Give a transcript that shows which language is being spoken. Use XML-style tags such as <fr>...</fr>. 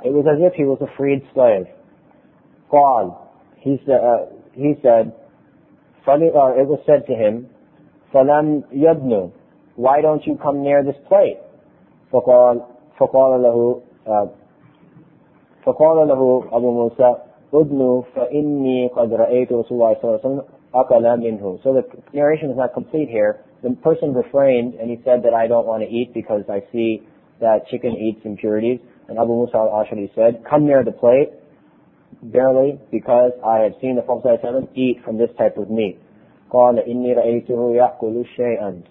<en>It was as if he was a freed slave.</en> <ar>قال.</ar> <en>He said, it was said to him,</en> <ar>فَلَمْ يَدْنُ.</ar> <en>Why don't you come near this plate?</en> <ar>فقال له أبو موسى أدنو فإني قد رأيت رسول الله صلى الله عليه وسلم أكل منه.</ar> <en>So the narration is not complete here. The person refrained and he said that I don't want to eat because I see that chicken eats impurities. And Abu Musa al-Ashari said, come near the plate, barely, because I have seen the Prophet ﷺ eat from this type of meat.</en> <ar>قال إني رأيته يأكل شيئا.</ar>